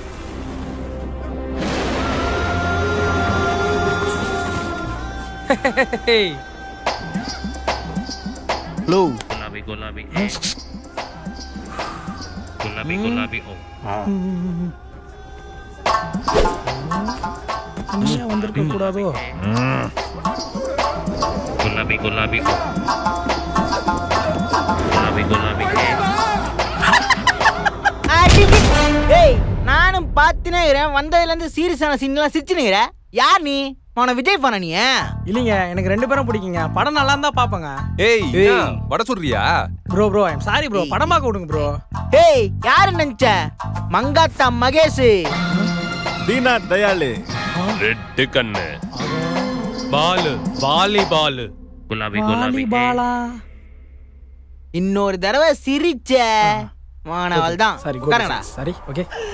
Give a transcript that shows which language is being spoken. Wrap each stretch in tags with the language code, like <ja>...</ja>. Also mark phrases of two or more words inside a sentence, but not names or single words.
<hi>लो गुलाबी गुलाबी ए गुलाबी गुलाबी ओ</hi> <ta>வந்திருக்க கூடாதோ?</ta> <hi>गुलाबी गुलाबी ओ गुलाबी गुलाबी ए</hi> <ta>ஏய் நானும் பார்த்துனேங்கிறேன். வந்ததுலேருந்து சீரியஸான சீன்லாம் சிரிச்சுனுங்கிறேன். யார் நீ? அவனை விஜய் பண்ண நீ? இல்லைங்க, எனக்கு 2 பேரும் பிடிக்குங்க. படம் நல்லா இருந்தா பாப்பங்க. ஏய் வட சொல்றியா? ப்ரோ</ta> <en>I'm sorry</en> <ta>ப்ரோ, படம் பார்க்க விடுங்க ப்ரோ. ஏய் யாரு நினைச்ச? மங்காத்தா மகேஷ், தீனா தயாளு, ரெட்டு கண்ணு, பாலு வாலிபாலு,</ta> <hi>गुलाबी गुलाबी</hi> <ta>பாலா. இன்னொரு தடவை சிரிச்ச மாணவள் தான். சரி உட்காருங்கடா. சரி ஓகே.</ta>